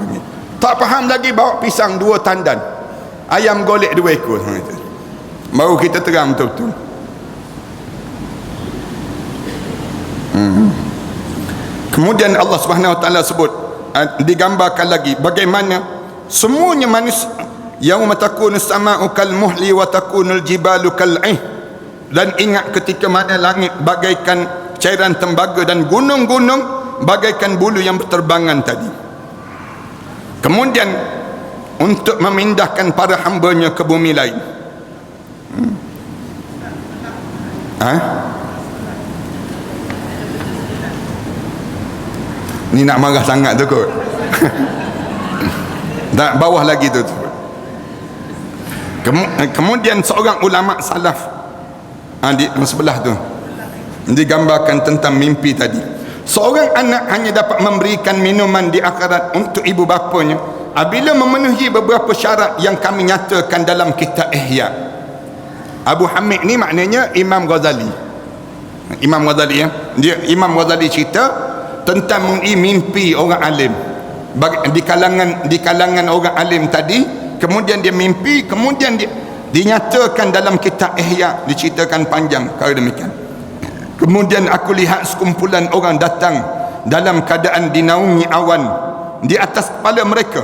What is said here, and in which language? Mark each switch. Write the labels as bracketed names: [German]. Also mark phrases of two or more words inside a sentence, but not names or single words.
[Malay] Tak faham lagi, bawa pisang 2 tandan, ayam golek 2 ekor, baru kita terang betul-betul. Kemudian [Arabic] الله سبحانه وتعالى [Malay] sebut, digambarkan lagi bagaimana semuanya manusia, [Arabic] يوم تكون السماء كالمهل وتكون الجبال كالعهن. [Malay] Dan ingat ketika mana langit bagaikan cairan tembaga dan gunung-gunung bagaikan bulu yang berterbangan tadi. Kemudian untuk memindahkan para hambanya ke bumi lain. Ni nak marah sangat tu kot. Tak, bawah lagi tu. Kemudian seorang ulama salaf di sebelah tu digambarkan tentang mimpi tadi. Seorang anak hanya dapat memberikan minuman di akhirat untuk ibu bapanya apabila memenuhi beberapa syarat yang kami nyatakan dalam kitab Ihya. Abu Hamid ni maknanya Imam Ghazali. Imam Ghazali ya. Imam Ghazali cerita tentang mimpi orang alim di kalangan orang alim tadi. Kemudian dia mimpi, kemudian dia dinyatakan dalam kitab Ihya, diceritakan panjang kalau demikian. Kemudian aku lihat sekumpulan orang datang dalam keadaan dinaungi awan di atas kepala mereka.